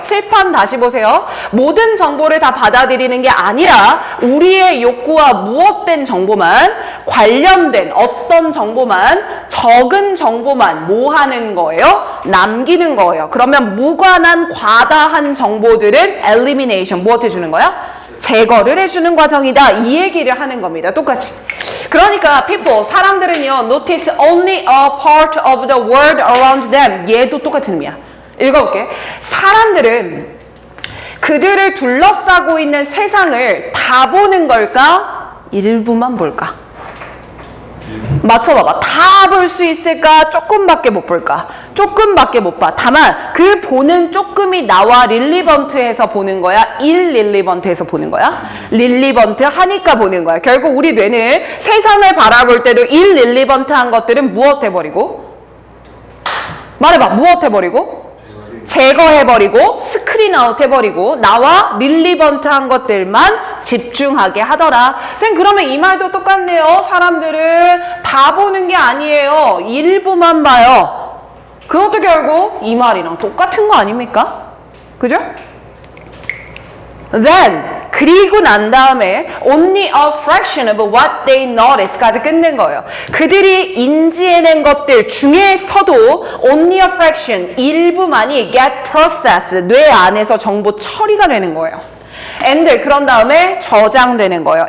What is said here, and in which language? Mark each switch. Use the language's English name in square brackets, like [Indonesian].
[Korean] 칠판 다시 보세요. 모든 정보를 다 받아들이는 게 아니라 우리의 욕구와 무엇된 정보만, 관련된 어떤 정보만, 적은 정보만 뭐 하는 거예요? 남기는 거예요. 그러면 무관한 과다한 정보들은 elimination, 무엇 해주는 거야? 제거를 해주는 과정이다. 이 얘기를 하는 겁니다. 똑같이. [English] 그러니까 people, [Korean] 사람들은요 [English] notice only a part of the world around them. [Korean] 얘도 똑같은 의미야. 읽어볼게. 사람들은 그들을 둘러싸고 있는 세상을 다 보는 걸까? 일부만 볼까? 맞춰봐봐. 다 볼 수 있을까? 조금밖에 못 볼까? 조금밖에 못 봐. 다만 그 보는 조금이 나와 릴리번트해서 보는 거야? 일릴리번트해서 보는 거야? 릴리번트 하니까 보는 거야. 결국 우리 뇌는 세상을 바라볼 때도 일릴리번트한 것들은 무엇 해버리고? 말해봐. 무엇 해버리고? 제거해버리고 스크린 아웃 해버리고 나와 릴리번트한 것들만 집중하게 하더라. 쌤 그러면 이 말도 똑같네요. 사람들은 다 보는 게 아니에요. 일부만 봐요. 그것도 결국 이 말이랑 똑같은 거 아닙니까? 그죠? Then 그리고 난 다음에 [English] only a fraction of what they notice [Korean] 까지 끝낸 거예요. 그들이 인지해낸 것들 중에서도 [English] only a fraction, [Korean] 일부만이 [English] get processed, [Korean] 뇌 안에서 정보 처리가 되는 거예요. and 그런 다음에 저장되는 거예요.